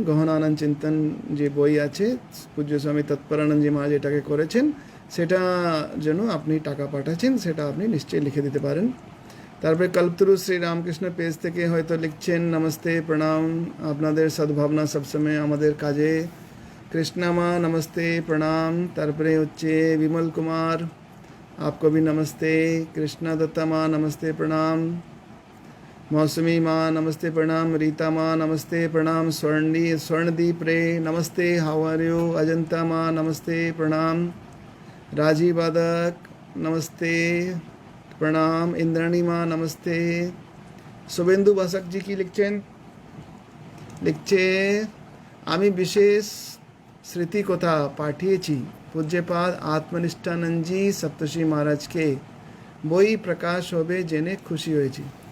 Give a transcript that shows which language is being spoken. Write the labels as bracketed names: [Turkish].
[Bangla] গহন আনন্দ চিন্তন যে বই আছে, পূজ্য স্বামী তৎপরানন্দজি মহারাজ এটাকে করেছেন, সেটা যেন আপনি টাকা পাঠাচ্ছেন, সেটা আপনি নিশ্চয়ই লিখে দিতে পারেন। তারপরে কল্পতরু শ্রী রামকৃষ্ণ পেজ থেকে হয়তো লিখছেন, নমস্তে প্রণাম, আপনাদের সদ্ভাবনা সবসময় আমাদের কাজে। কৃষ্ণা মা নমস্তে প্রণাম। তারপরে হচ্ছে বিমল কুমার, [Hindi] आपको भी नमस्ते। कृष्णा दत्ता माँ नमस्ते प्रणाम। मौसमी माँ नमस्ते प्रणाम। रीता माँ नमस्ते प्रणाम। स्वर्णदीप रे नमस्ते, [English] How are you. [Hindi] अजंता माँ नमस्ते प्रणाम। राजीव बादक नमस्ते प्रणाम। इंद्राणी माँ नमस्ते। [Bangla] शुभेंदु बासक जी की লিখছে আমি বিশেষ স্মৃতিকথা পাঠিয়েছি পূজ্যপাদ আত্মনিষ্ঠানন্দজি সপ্তর্ষি মহারাজকে, বই প্রকাশ হবে জেনে খুশি হয়েছি।